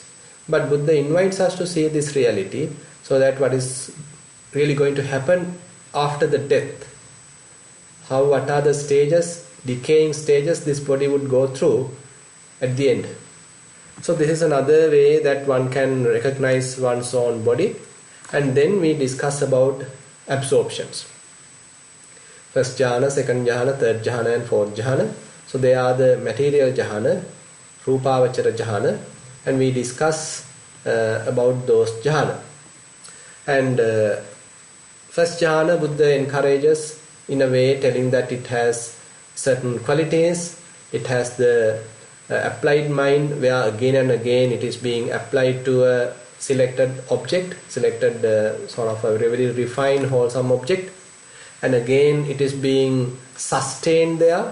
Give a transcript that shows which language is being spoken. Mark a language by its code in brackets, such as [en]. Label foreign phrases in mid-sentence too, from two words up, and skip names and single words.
[en] But Buddha invites us to see this reality, so that what is really going to happen after the death, what are the stages, decaying stages this body would go through at the end. So this is another way that one can recognize one's own body. And then we discuss about absorptions. First jhana, second jhana, third jhana and fourth jhana. So they are the material jhana, [pi] rupavachara jhana, [en] and we discuss about those jhana. And first jhana, Buddha encourages in a way, telling that it has certain qualities. It has the applied mind, where again and again it is being applied to a selected object, selected sort of a very refined, wholesome object, and again it is being sustained there.